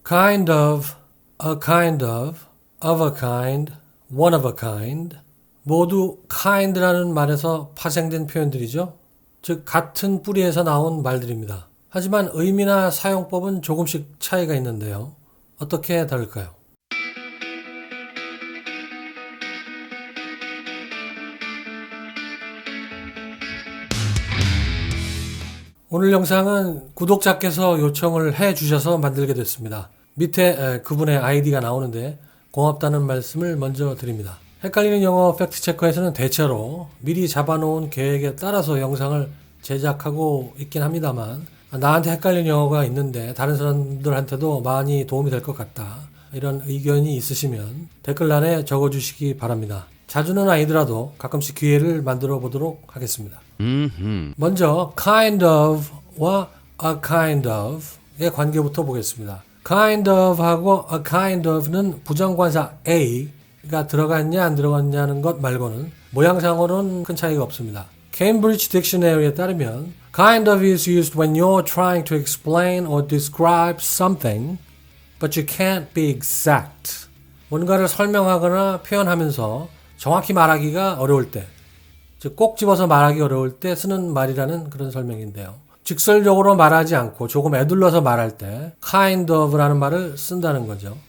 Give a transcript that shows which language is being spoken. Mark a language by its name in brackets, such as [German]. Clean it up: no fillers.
[English] kind of, a kind of a kind, one of a kind [Korean] 모두 kind라는 말에서 파생된 표현들이죠. 즉 같은 뿌리에서 나온 말들입니다. 하지만 의미나 사용법은 조금씩 차이가 있는데요. 어떻게 다를까요? 오늘 영상은 구독자께서 요청을 해 주셔서 만들게 됐습니다. 밑에 그분의 아이디가 나오는데 고맙다는 말씀을 먼저 드립니다. 헷갈리는 영어 팩트체커에서는 대체로 미리 잡아놓은 계획에 따라서 영상을 제작하고 있긴 합니다만 나한테 헷갈리는 영어가 있는데 다른 사람들한테도 많이 도움이 될 것 같다. 이런 의견이 있으시면 댓글란에 적어주시기 바랍니다. 자주는 아니더라도 가끔씩 기회를 만들어 보도록 하겠습니다. 먼저 kind of와 a kind of의 관계부터 보겠습니다. kind of 하고 a kind of는 부정관사 a가 들어갔냐 안 들어갔냐는 것 말고는 모양상으로는 큰 차이가 없습니다. Cambridge Dictionary에 따르면 [English] kind of is used when you're trying to explain or describe something but you can't be exact. [Korean] 뭔가를 설명하거나 표현하면서 정확히 말하기가 어려울 때, 즉 꼭 집어서 말하기 어려울 때 쓰는 말이라는 그런 설명인데요. 직설적으로 말하지 않고 조금 애둘러서 말할 때 kind of라는 말을 쓴다는 거죠.